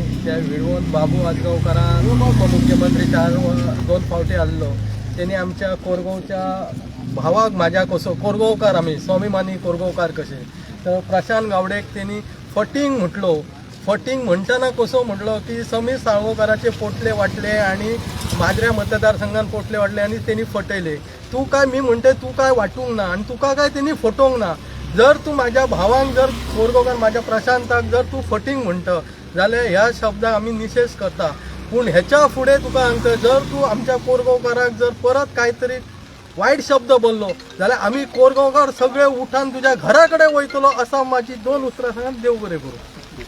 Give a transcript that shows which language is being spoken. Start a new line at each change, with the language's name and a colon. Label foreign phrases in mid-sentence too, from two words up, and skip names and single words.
Konkani: त्या व्हिडिओन बाबू आजगांवकारान उपमुख्यमंत्री 2 फावटी आसलो. तेणी आमच्या कोरगांवच्या भावाक म्हाज्या कसो कोरगांवकार आमी स्वाभिमानी कोरगांवकार कशे, तर प्रशांत गावडेक तेणी फटींग म्हटलो. फटींग म्हणटना कसो म्हटलो की समीर साळगांवकाराचे पोटले वाटले आणि माजऱ्या मतदारसंघात पोटले वाटले आणि त्यांनी फटयले. तू काय मी म्हणते तू काय वाटूंक ना आणि तुका काय त्यांनी फटोवंक ना. जर तू माझ्या भावांक जर कोरगांवकार माझ्या प्रशांताक जर तू फटींग म्हणटा जाल्यार ह्या शब्दाक आमी निशेध करता. पूण हेच्या फुडें तुका सांगता, जर तू आमच्या कोरगांवकाराक जर परत कांयतरी वायट शब्द बोललो जाल्यार आमी कोरगांवकार सगळे उठान तुज्या घरा कडेन वयतलो, असा माझी 2 उतरां सांगून देव बरें करूं.